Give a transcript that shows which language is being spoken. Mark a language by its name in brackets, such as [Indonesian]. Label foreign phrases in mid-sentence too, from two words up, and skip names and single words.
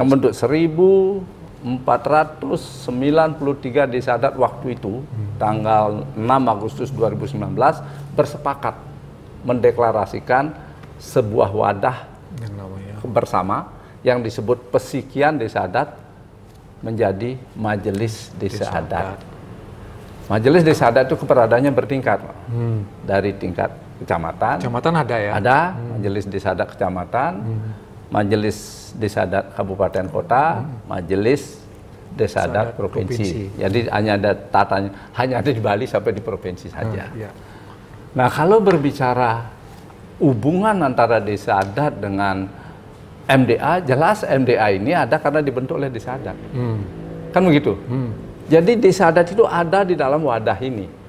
[Indonesian] Yang membentuk 1493 Desa Adat waktu itu, tanggal 6 Agustus 2019, bersepakat mendeklarasikan sebuah wadah bersama yang disebut Pesikian Desa Adat menjadi Majelis Desa Adat. Majelis Desa Adat itu keberadaannya bertingkat, dari tingkat kecamatan. Kecamatan ada ya? Ada Majelis Desa Adat kecamatan, Majelis Desa Adat kabupaten kota, Majelis Desa Adat provinsi. Jadi hanya ada tatanya, hanya ada di Bali sampai di provinsi saja. Nah, kalau berbicara hubungan antara desa adat dengan MDA, jelas MDA ini ada karena dibentuk oleh desa adat. Kan begitu? Jadi desa adat itu ada di dalam wadah ini.